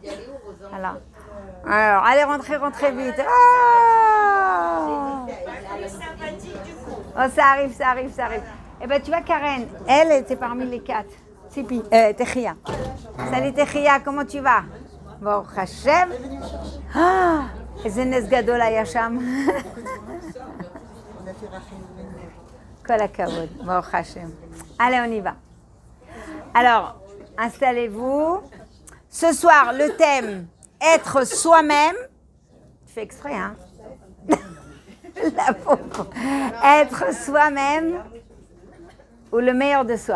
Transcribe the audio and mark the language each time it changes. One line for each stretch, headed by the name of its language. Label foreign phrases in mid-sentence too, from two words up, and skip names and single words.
French: Alors allez, rentrez vite. Oh, ça arrive. Eh ben tu vois Karen, elle était parmi les 4. Tipi, Techia. Salut Techia, comment tu vas? Bon,
Hebrew: Hachem. Ah, איזה נס גדול היה שם. כל הכבוד, ברוך השם.
French: Allez, on y va. Alors, installez-vous. Ce soir, le thème, être soi-même. Tu fais exprès, hein? La pauvre. Être soi-même ou le meilleur de soi.